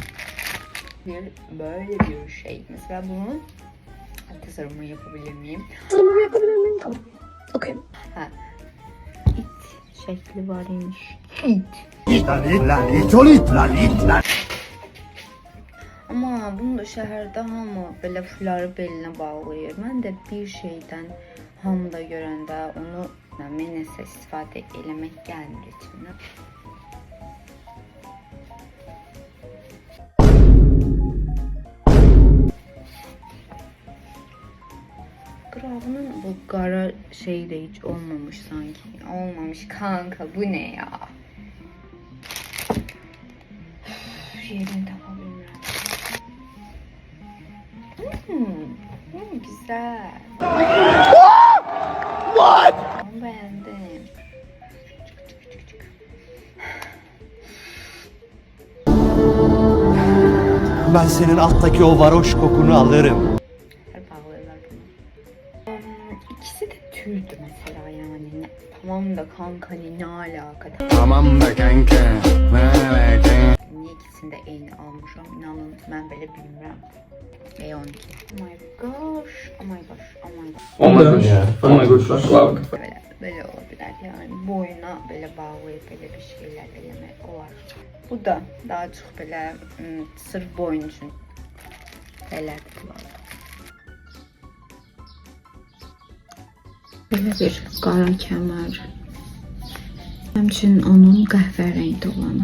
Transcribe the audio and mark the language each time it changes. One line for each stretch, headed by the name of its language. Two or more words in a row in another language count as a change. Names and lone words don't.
Turkish: Böyle bir şey. Mesela bunun tasarımını yapabilir miyim? Tasarımını yapabilir miyim? Tamam. Okey. Ha. İt şekli varmış. İt.
Azerbaijani: Ama bunu da şəhərdə hamı belə fuları belinə bağlayır. Mən də bir şeydən hamıda görəndə onu mən nəsə istifadə eləmək gəlmir içimdən. Qırağının bu qara şey də hiç olmamış sanki.
Turkish: Olmamış kanka, bu ne ya?
Azerbaijani: Yerini tapa bilmirəm.
Turkish: Güzel. What? Onu beğendim. Ben senin alttaki o varoş kokunu alırım. Bağlıyorlar bunu. İkisi de tüydü mesela yani. Tamam da kanka ne alaka? Tamam da kanka.
Azerbaijani: Niye ikisini de eyni almışam?
Turkish: İnanın ben böyle bilmirəm.
English: B12. Oh my gosh. Oh my gosh. Oh my gosh. Oh my gosh. Oh my gosh. Wow.
Turkish: Böyle olabilir yani. Boyuna böyle bağlayıp böyle bir şeyler
Azerbaijani: eləmək olar. Bu da daha çox belə sırf boyun üçün belədir. Belə bir qara kəmər. Həmçinin onun qəhvərəngli olanı.